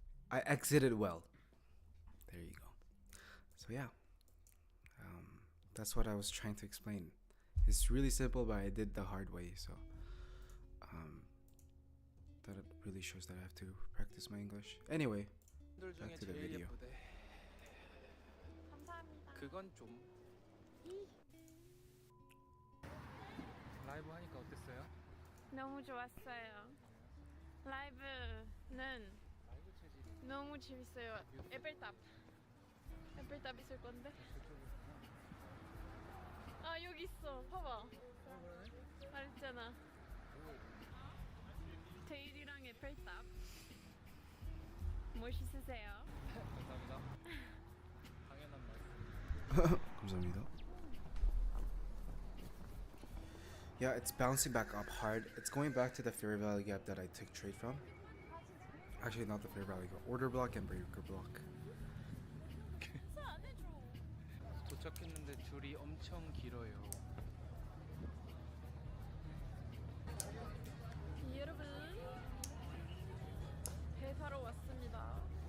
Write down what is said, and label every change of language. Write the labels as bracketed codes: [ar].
[en] I exited well. There you go. So yeah, that's what I was trying to explain. It's really simple, but I did the hard way. So that really shows that I have to practice my English. Anyway, back to the video. [ko] 감사합니다. 그건 좀 라이브 하니까 어땠어요? 너무 좋았어요. 라이브는 라이브 체질이 너무 재밌어요. 에펠탑 있을 건데. 아 여기 있어. 봐봐. 말했잖아. 데일이랑 에펠탑. 멋있으세요? 감사합니다. 당연한 말씀. 감사합니다. [en] Yeah, it's bouncing back up hard. It's going back to the fair value gap that I took trade from. Actually, not the fair value gap. Order block and breaker block. [ko] 도착했는데 줄이 엄청 길어요. 여러분, 배 타러 왔습니다.